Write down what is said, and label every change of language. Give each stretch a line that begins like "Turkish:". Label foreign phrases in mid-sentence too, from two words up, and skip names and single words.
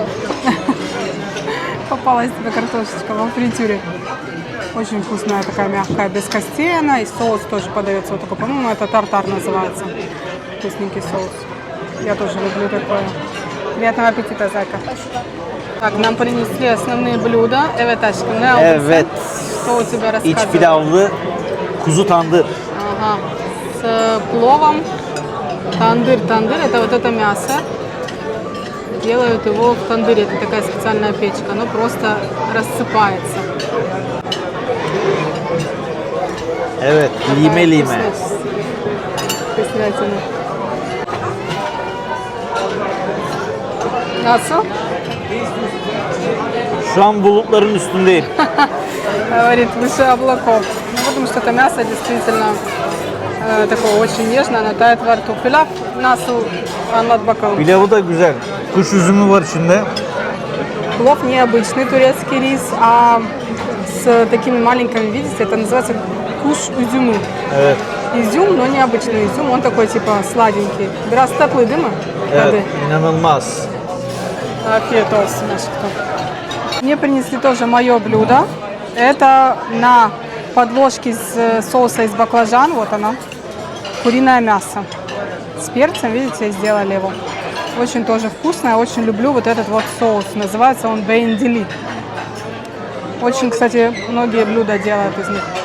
Russian: Попалась тебе картошечка во фритюре. Очень вкусная, такая мягкая, без костей она. И соус тоже подается вот такой, по-моему, это тартар называется. Вкусненький соус. Я тоже люблю такое. Приятного аппетита, зайка. Спасибо. Так, нам принесли основные блюда.
Turkish: Evet aşkım, ne aldın Evet. sen?
Russian: Что у тебя
Turkish: İç
Russian: рассказывай?
Turkish: pilavlı kuzu tandır.
Russian: Ага. С пловом. Тандыр. Это вот это мясо. Делают его в тандыре. Это такая специальная печка. Оно просто рассыпается.
Turkish: Evet, lime lime.
Russian: Вкуснятина. Nasıl?
Turkish: Şu an bulutların üstündeyim.
Russian: Говорит, выше облаков. Ну, потому что это мясо действительно такое очень нежное, оно тает во рту.
Turkish: Пилав nasıl anlat bakalım. Pilavı da güzel. Kuş üzümü var içinde.
Russian: Плов необычный турецкий рис, а с такими маленькими, видите, это называется
Turkish: kuş üzümü. Evet.
Russian: Изюм, но необычный изюм, он такой типа сладенький.
Turkish: Biraz tatlı değil mi? Evet, inanılmaz. Afiyet olsun aşkım.
Russian: Мне принесли тоже мое блюдо. Это на подложке из соуса из баклажан, вот оно, куриное мясо. С перцем, видите, сделали его. Очень тоже вкусное, очень люблю вот этот вот соус. Называется он бейндили. Очень, кстати, многие блюда делают из них.